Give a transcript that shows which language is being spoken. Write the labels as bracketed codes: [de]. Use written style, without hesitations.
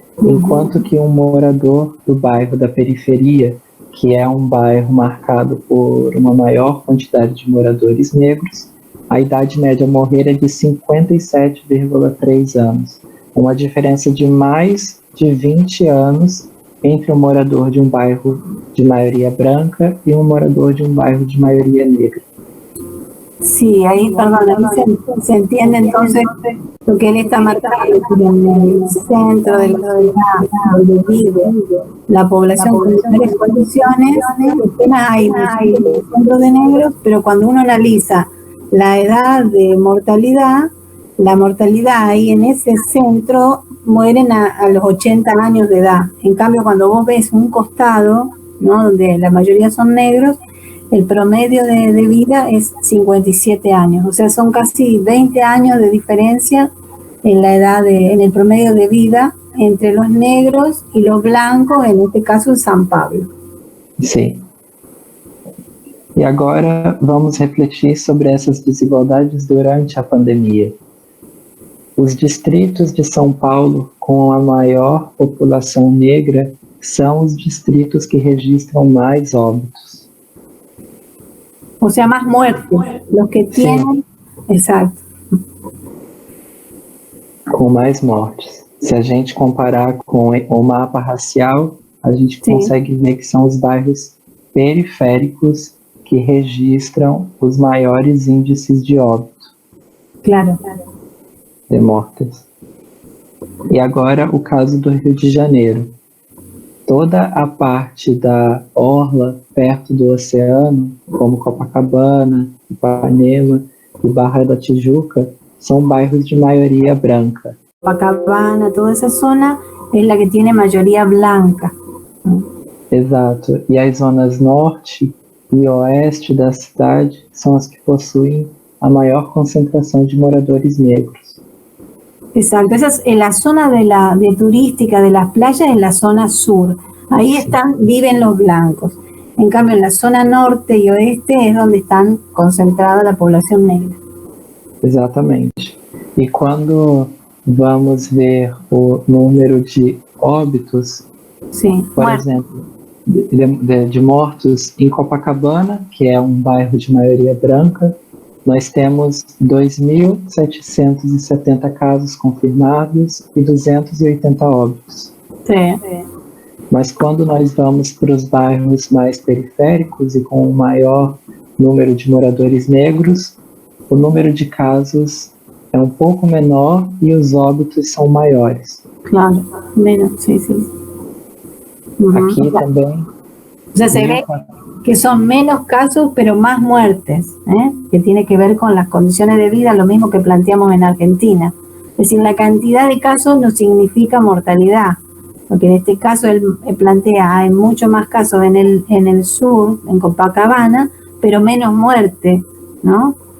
[pt] Enquanto que um morador do bairro da periferia, que é um bairro marcado por uma maior quantidade de moradores negros, a idade média a morrer é de 57,3 anos. Uma diferença de mais de 20 anos entre um morador de um bairro de maioria branca e um morador de um bairro de maioria negra. [es] Sí, ahí, perdón, ahí se entiende entonces lo que él está marcando, que en el centro de la ciudad donde vive la población con mejores condiciones, apenas hay un centro de negros, pero cuando uno analiza la edad de mortalidad, la mortalidad ahí en ese centro mueren a los 80 años de edad. En cambio, cuando vos ves un costado, ¿no?, donde la mayoría son negros, el promedio de vida es 57 años, o sea, son casi 20 años de diferencia en la edad, en el promedio de vida entre los negros y los blancos, en este caso en São Paulo. [pt] Sim. E agora vamos refletir sobre essas desigualdades durante a pandemia. Os distritos de São Paulo com a maior população negra são os distritos que registram mais óbitos. [es] O sea, más muertes, los que tienen, exacto. [pt] Com mais mortes. Se a gente comparar com o mapa racial, a gente consegue ver que são os bairros periféricos que registram os maiores índices de óbito. [es] Claro. [pt] De mortes. E agora o caso do Rio de Janeiro. Toda a parte da orla perto do oceano, como Copacabana, Ipanema e Barra da Tijuca, são bairros de maioria branca. Copacabana, toda essa zona é a que tem maioria blanca. Exato. E as zonas norte e oeste da cidade são as que possuem a maior concentração de moradores negros. [es] Exacto, esa es la zona de turística de las playas, es la zona sur. Ahí viven los blancos. En cambio, en la zona norte y oeste es donde están concentrada la población negra. [pt] Exatamente. E quando vamos ver o número de óbitos, por exemplo, de mortos em Copacabana, que é um bairro de maioria branca, nós temos 2.770 casos confirmados e 280 óbitos. Sim. Mas quando nós vamos para os bairros mais periféricos e com um maior número de moradores negros, o número de casos é um pouco menor e os óbitos são maiores. Claro, menos, sim. Aqui também... [es] Já se ve que son menos casos, pero más muertes, que tiene que ver con las condiciones de vida, lo mismo que planteamos en Argentina. Es decir, la cantidad de casos no significa mortalidad, porque en este caso él plantea, hay mucho más casos en el sur, en Copacabana, pero menos muerte, ¿no?